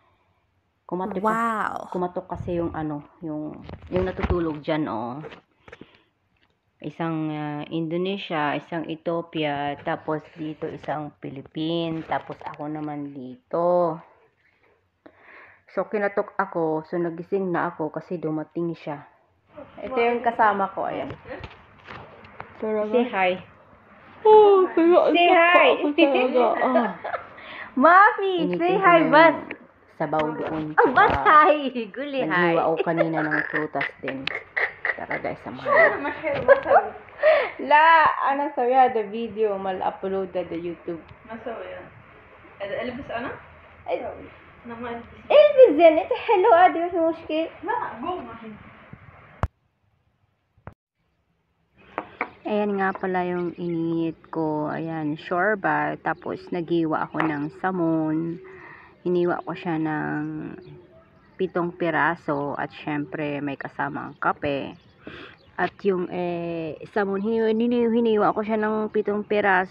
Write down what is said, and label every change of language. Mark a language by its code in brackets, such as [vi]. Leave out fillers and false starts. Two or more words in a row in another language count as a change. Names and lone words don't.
[tl] Kumatok kasi yung yung natutulog dyan, Isang Indonesia, isang Ethiopia, tapos dito isang Philippines, tapos ako naman dito. So, kinatok ako, so nagising na ako kasi dumating siya. Ito yung kasama ko, ayan. [en] Say hi. [tl] Oh, kaya [en] Say hi. Mafi, say hi, [tl] Bas. Sabaw doon. [en] Oh, Bas, hi. Guli, hi. [tl] Naghiwa ako kanina ng prutas din. Tara guys, samahan. [ar] La, أنا سويها ده فيديو مال أبلود ده يوتيوب. ما سويها. ألبس أنا؟ سوي. أنا ما ألبس. البس زين، أنت حلوة عادي ما في مشكلة. لا قوم الحين. [tl] Ayan nga pala yung init ko. Ayan, shorba. Tapos nagiwa ako ng samon. Hiniwa ko siya ng 7 piraso. At syempre may kasama ang kape. At yung samon, hiniwa ko siya ng 7 piraso.